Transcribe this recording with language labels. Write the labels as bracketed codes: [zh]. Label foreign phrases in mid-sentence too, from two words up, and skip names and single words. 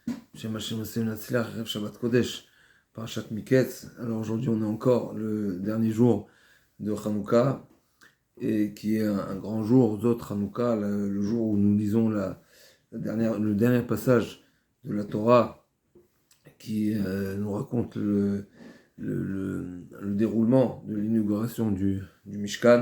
[he] שם השם השם נצליח, ערב שבת קודש, פרשת מקץ. [fr] Alors aujourd'hui, on est encore le dernier jour de Hanouka, et qui est un grand jour, Zot Hanouka, le jour où nous lisons le dernier passage de la Torah qui nous raconte le déroulement de l'inauguration du Mishkan.